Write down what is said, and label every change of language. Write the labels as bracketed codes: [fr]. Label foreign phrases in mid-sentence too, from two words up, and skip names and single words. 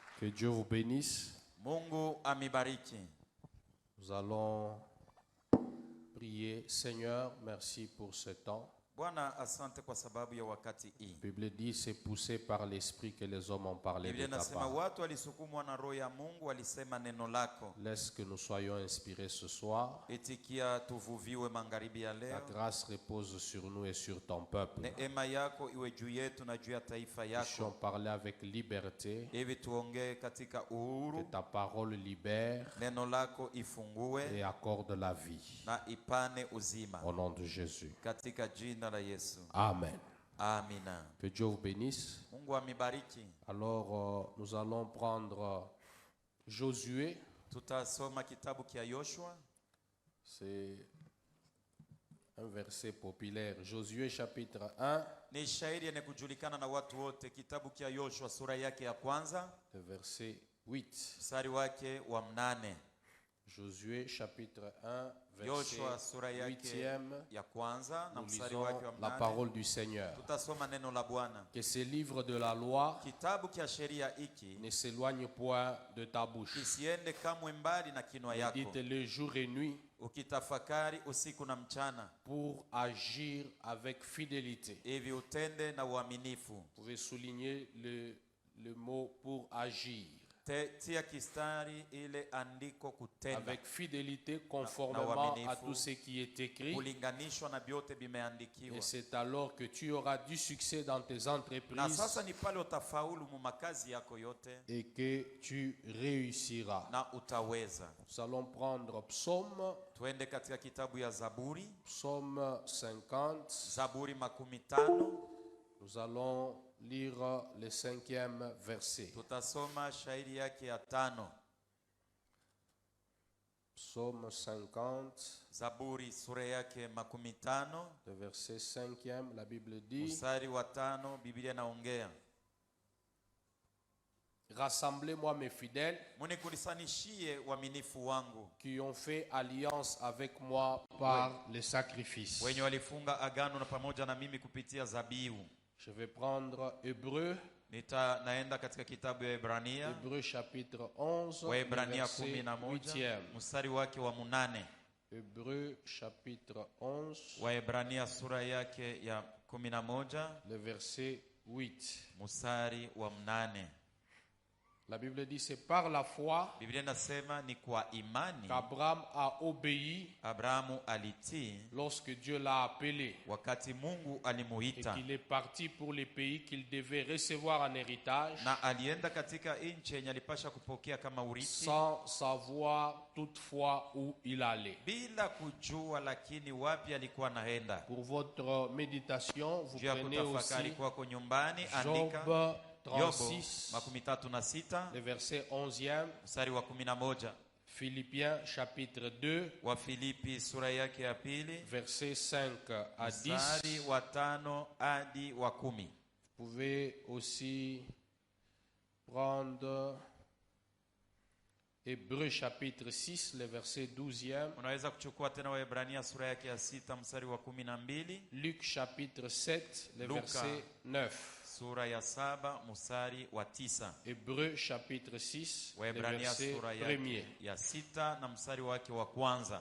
[fr] Dieu vous bénisse. [sw] Mungu amibariki. [fr] Nous allons prier. Seigneur, merci pour ce temps. [sw] Bwana, asante kwa sababu ya wakati hii. [fr] La Bible dit c'est poussé par l'esprit que les hommes ont parlé [sw] Biblia [fr] de ta [sw] inasema [fr] part. [sw] watu walisukumwa na roho ya Mungu, walisema neno lako. [fr] Laisse que nous soyons inspirés ce soir. [sw] Itikia tuvuviwe magharibi ya [fr] La [sw] leo. [fr] grâce repose sur nous et sur ton peuple. [sw] Neema yako iwe juu yetu na juu ya taifa [fr] Puissions [sw] yako. [fr] parler avec liberté. [sw] Hivi tuongee katika [fr] Que [sw] uhuru. [fr] ta parole libère [sw] Neno lako ifungue [fr] et accorde la vie. [sw] na ipane uzima. [fr] Au nom de Jésus. [sw] Katika jina la Yesu. [fr] Amen. [sw] Amina. [fr] Que Dieu vous bénisse. [sw] Mungu amibariki. [fr] Alors, nous allons prendre Josué. [sw] Tutasoma kitabu kia Yoshua. [fr] C'est un verset populaire. Josué chapitre 1, [sw] Ni shairi yenye kujulikana na watu wote. Kitabu kia Yoshua sura yake ya kwanza, [fr] le verset 8. [sw] mstari wake wa 8. [fr] Josué chapitre 1, [sw] Yoshua [fr] verset [sw] sura yake [fr] 8e. [sw] ya kwanza na [fr] Nous [sw] mstari [fr] lisons [sw] wake wa [fr] la [sw] 8. [fr] parole du Seigneur. [sw] Tutasoma neno la Bwana. [fr] Que ce livre de la loi [sw] Kitabu kia sheria hiki [fr] ne s'éloigne point de ta bouche. [sw] kisiende kamwe mbali na kinwa yako, [fr] Dites-le jour et nuit [sw] ukitafakari usiku na mchana, [fr] pour agir avec fidélité. [sw] hivi utende na uaminifu. [fr] Vous pouvez souligner le mot pour agir. [sw] Tia kistari ile andiko kutenda, [fr] Avec fidélité, conformément à tout ce qui est écrit. [sw] kulinganishwa na vyote vimeandikiwa. [fr] Et c'est alors que tu auras du succès dans tes [sw] Na [fr] entreprises [sw] sasa ni pale utafaulu mu makazi yako yote [fr] et que tu réussiras. [sw] na utaweza. [fr] Nous allons prendre Psaume, [sw] Tuende katika kitabu ya Zaburi, [fr] Psaume 50. [sw] Zaburi 50. [fr] Nous allons lire le 5e verset. [sw] Tutasoma shairi yake ya 5. [fr] Psaume 50, [sw] Zaburi sura yake 50, [fr] le verset 5e, la Bible dit: [sw] mstari wa 5, Biblia inaongea, [fr] rassemblez-moi mes fidèles [sw] munikulisanishie waaminifu wangu, [fr] qui ont fait alliance avec moi par le sacrifice. [sw] wenye walifunga agano na pamoja na mimi kupitia zabihu. [fr] Je vais prendre Hébreu, [sw] Naenda katika kitabu ya Ibrania, [fr] Hébreu chapitre 11, le [sw] Waebrania [fr] verset [sw] 11, [fr] 8e. [sw] mstari wake wa 8. [fr] Hébreu chapitre 11, [sw] Waebrania sura yake ya 11, [fr] le verset 8. [sw] mstari wa 8. [fr] La Bible dit: c'est par la foi [sw] Biblia inasema ni kwa imani [fr] qu'Abraham a obéi [sw] Abrahamu alitii [fr] lorsque Dieu l'a appelé [sw] wakati Mungu [fr] et [sw] alimuita, [fr] qu'il est parti pour les pays qu'il devait recevoir en héritage, [sw] na alienda katika nchi yenye alipasha kupokea kama urithi, [fr] sans savoir toutefois où il allait. [sw] bila kujua lakini wapi alikuwa naenda. [fr] Pour votre méditation, vous [sw] Juu ya [fr] prenez [sw] kutafakari [fr] aussi [sw] kwako nyumbani, [fr] Job [sw] andika Yobo [fr] 36, [sw] 36, [fr] le verset 11e, [sw] mstari wa 11. [fr] Philippiens chapitre 2, [sw] Wa Filipi sura yake ya 2, [fr] verset 5 à 10. [sw] mstari wa 5 hadi wa 10. [fr] Vous pouvez aussi prendre Hébreu chapitre 6, le verset 12e. [sw] Unaweza kuchukua tena Waebrania sura yake ya 6 mstari wa 12, [fr] Luc chapitre 7, le [sw] Luka. [fr] verset 9. [sw] sura ya 7 mstari wa 9. [fr] Hébreu chapitre 6, le [sw] Waebrania [fr] verset [sw] sura [fr] 1er. [sw] yake ya 6 na mstari wake wa kwanza.